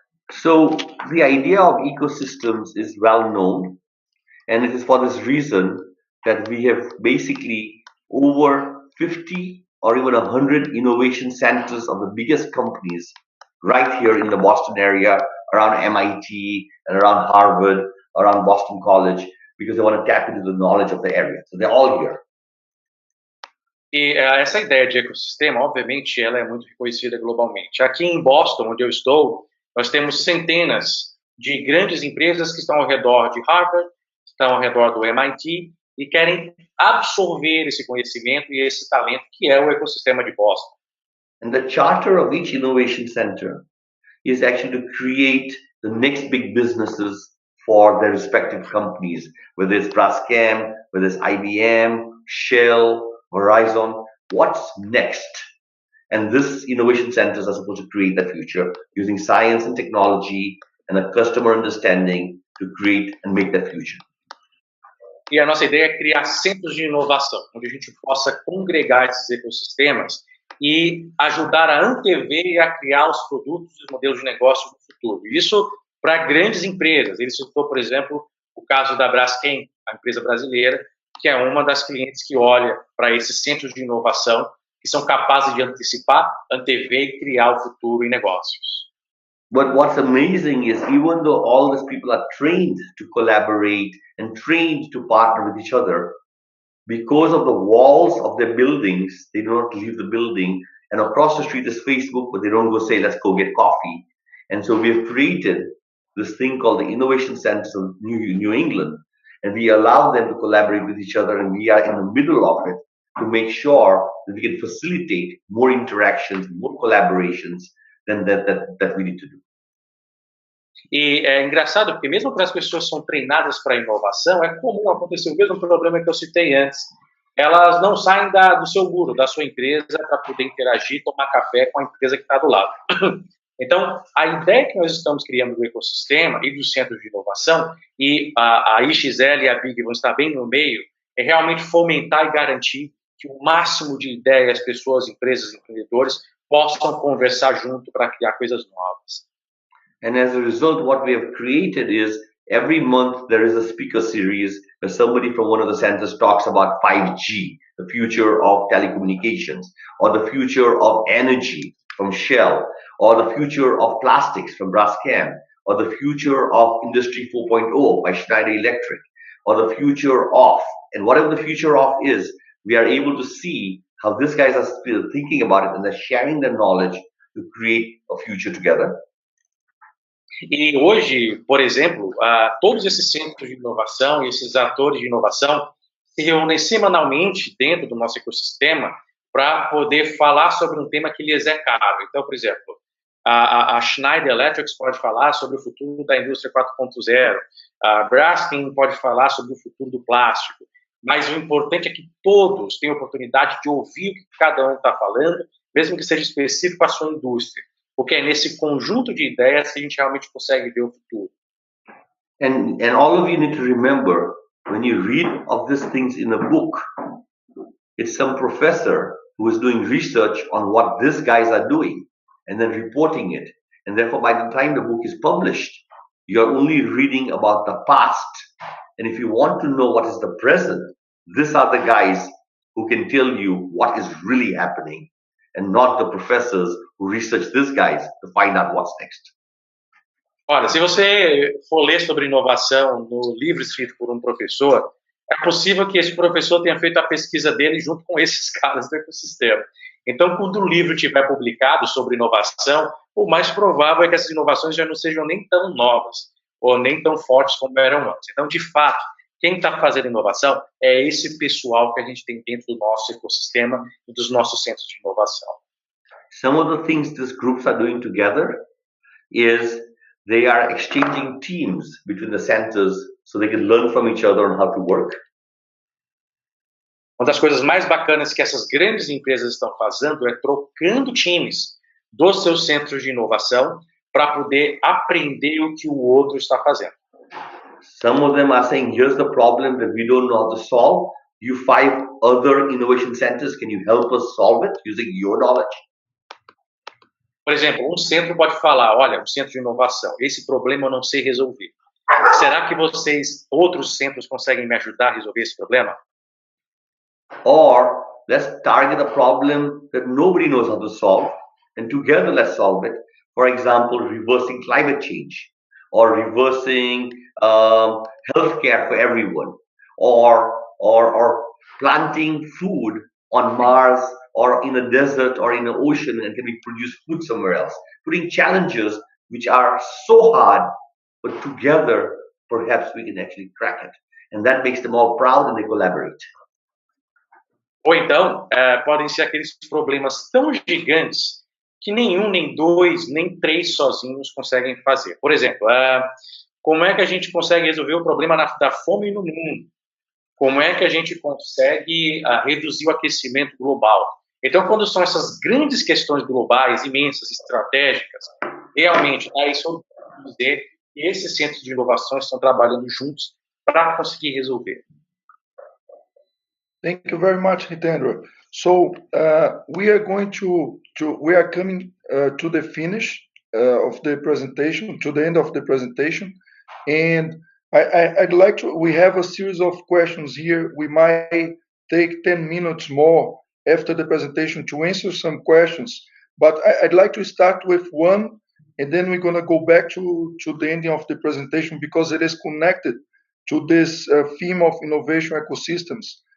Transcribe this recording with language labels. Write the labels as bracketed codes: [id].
[en] So, the idea of ecosystems is well known, and it is for this reason that we have basically over 50 or even 100 innovation centers of the biggest companies right here in the Boston area, around MIT and around Harvard, around Boston College, because they want to tap into the knowledge of the area. So they're all here. [pt] E essa ideia de ecossistema, obviamente, ela é muito reconhecida globalmente. Aqui em Boston, onde eu estou, nós temos centenas de grandes empresas que estão ao redor de Harvard, estão ao redor do MIT e querem absorver esse conhecimento e esse talento que é o ecossistema de Boston. [en] And the charter of each innovation center is actually to create the next big businesses for their respective companies, whether it's Braskem, whether it's IBM, Shell, Verizon. What's next? And this innovation centers are supposed to create that future using science and technology and a customer understanding to create and make that future. [pt] E a nossa ideia é criar centros de inovação, onde a gente possa congregar esses ecossistemas e ajudar a antever e a criar os produtos e os modelos de negócio no futuro. Isso para grandes empresas. Ele citou, por exemplo, o caso da Braskem, a empresa brasileira, que é uma das clientes que olha para esses centros de inovação que são capazes de antecipar, antever e criar o futuro em negócios. [en] But what's amazing is, even though all these people are trained to collaborate and trained to partner with each other, because of the walls of their buildings, they do not leave the building. And across the street is Facebook, but they don't go say, let's go get coffee. And so we have created this thing called the Innovation Centers of New England. And we allow them to collaborate with each other, and we are in the middle of it to make sure that we can facilitate more interactions, more collaborations than that we need to do. [pt] E é engraçado porque mesmo para as pessoas que são treinadas para inovação, é comum acontecer o mesmo problema que eu citei antes. Elas não saem do seu muro, da sua empresa, para poder interagir, tomar café com a empresa que está do lado. Então, a ideia que nós estamos criando do ecossistema e dos centros de inovação, e a IXL e a Big vão estar bem no meio, é realmente fomentar e garantir que o máximo de ideias, pessoas, empresas, empreendedores possam conversar junto para criar coisas novas. [en] And as a result, what we have created is every month there is a speaker series where somebody from one of the centers talks about 5G, the future of telecommunications, or the future of energy from Shell, or the future of plastics from Braskem, or the future of Industry 4.0 by Schneider Electric, or the future of, and whatever the future of is, we are able to see how these guys are still thinking about it and they're sharing their knowledge to create a future together. [pt] E hoje, por exemplo, todos esses centros de inovação e esses atores de inovação se reúnem semanalmente dentro do nosso ecossistema para poder falar sobre um tema que lhes é caro. Então, por exemplo, a Schneider Electric pode falar sobre o futuro da indústria 4.0, a Braskem pode falar sobre o futuro do plástico, mas o importante é que todos tenham oportunidade de ouvir o que cada um está falando, mesmo que seja específico à sua indústria, porque é nesse conjunto de ideias que a gente realmente consegue ver o futuro. [en] And all of you need to remember, when you read of these things in a book, it's some professor who is doing research on what these guys are doing and then reporting it. And therefore, by the time the book is published, you're only reading about the past. And if you want to know what is the present, these are the guys who can tell you what is really happening, and not the professors who research these guys to find out what's next. [pt] Olha, se você for ler sobre inovação no livro escrito por um professor, é possível que esse professor tenha feito a pesquisa dele junto com esses caras do ecossistema. Então, quando o livro estiver publicado sobre inovação, o mais provável é que essas inovações já não sejam nem tão novas ou nem tão fortes como eram antes. Então, de fato, quem está fazendo inovação é esse pessoal que a gente tem dentro do nosso ecossistema e dos nossos centros de inovação. [en] Some of the things these groups are doing together is they are exchanging teams between the centers so they can learn from each other on how to work. [pt] Uma das coisas mais bacanas que essas grandes empresas estão fazendo é trocando times dos seus centros de inovação para poder aprender o que o outro está fazendo. [en] Some of them are saying, here's the problem that we don't know how to solve. You 5 other innovation centers, can you help us solve it using your knowledge? [pt] Por exemplo, um centro pode falar, olha, um centro de inovação, esse problema eu não sei resolver. Será que vocês, outros centros, conseguem me ajudar a resolver esse problema? [en] Or let's target a problem that nobody knows how to solve, and together let's solve it. For example, reversing climate change, or reversing healthcare for everyone, or planting food on Mars or in a desert or in an ocean and can we produce food somewhere else. Putting challenges which are so hard, but together perhaps we can actually crack it. And that makes them all proud and they collaborate. [pt] Ou então, podem ser aqueles problemas tão gigantes que nenhum, nem dois, nem três sozinhos conseguem fazer. Por exemplo, como é que a gente consegue resolver o problema da fome no mundo? Como é que a gente consegue reduzir o aquecimento global? Então, quando são essas grandes questões globais, imensas, estratégicas, realmente, isso eu vou dizer que esses centros de inovação estão trabalhando juntos para conseguir resolver. [en] Thank you very much, Hitendra. So we are going we are coming to the finish of the presentation, to the end of the presentation, and I'd like to. We have a series of questions here. We might take 10 minutes more after the presentation to answer some questions, but I'd like to start with one, and then we're going to go back to the ending of the presentation because it is connected to this theme of innovation ecosystems.